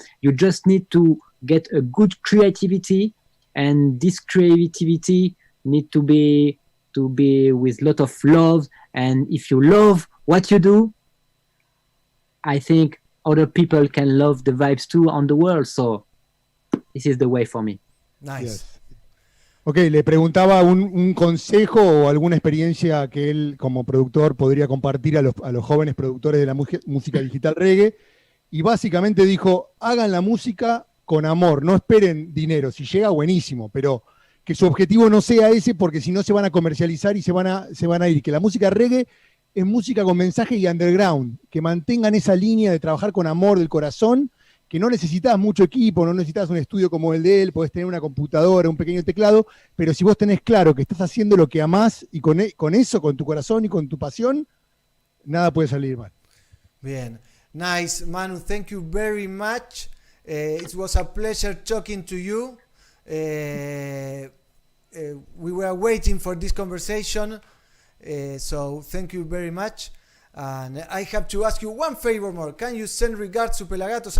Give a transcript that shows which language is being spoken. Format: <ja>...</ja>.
<en>You just need to get a good creativity, and this creativity need to be with a lot of love. And if you love what you do, I think other people can love the vibes too on the world. So this is the way for me. Nice. Yes.</en> <es>Ok, le preguntaba un consejo o alguna experiencia que él como productor podría compartir a los jóvenes productores de la música digital reggae, y básicamente dijo, hagan la música con amor, no esperen dinero, si llega buenísimo, pero que su objetivo no sea ese, porque si no se van a comercializar y se van a ir, que la música reggae es música con mensaje y underground, que mantengan esa línea de trabajar con amor del corazón, que no necesitas mucho equipo, no necesitas un estudio como el de él, podés tener una computadora, un pequeño teclado, pero si vos tenés claro que estás haciendo lo que amás y con eso, con tu corazón y con tu pasión, nada puede salir mal. Bien.</es> <en>Nice, Manu. Thank you very much. It was a pleasure talking to you. We were waiting for this conversation, so thank you very much. And I have to ask you one favor more. Can you send regards to PelaGatos?</en>